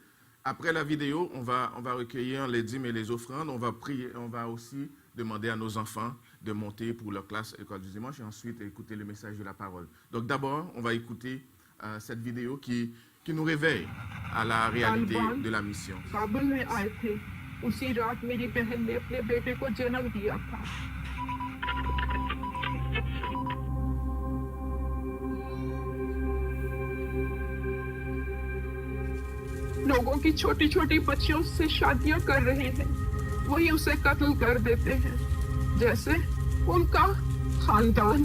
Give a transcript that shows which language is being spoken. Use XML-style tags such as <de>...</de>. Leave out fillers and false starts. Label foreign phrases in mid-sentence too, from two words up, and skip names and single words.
<fr>Après la vidéo, on va recueillir les dîmes et les offrandes. On va prier, on va aussi demander à nos enfants de monter pour leur classe école du dimanche et ensuite écouter le message de la parole. Donc d'abord, on va écouter cette vidéo qui nous réveille à la réalité de la mission.</fr> <ur>کابل میں آئے تھے اسی رات میری بہن نے اپنے بیٹے کو جنم دیا تھا. لوگوں کی چھوٹی چھوٹی بچیوں سے شادیاں کر رہے ہیں، وہی اسے قتل کر دیتے ہیں، جیسے ان کا خاندان.</ur>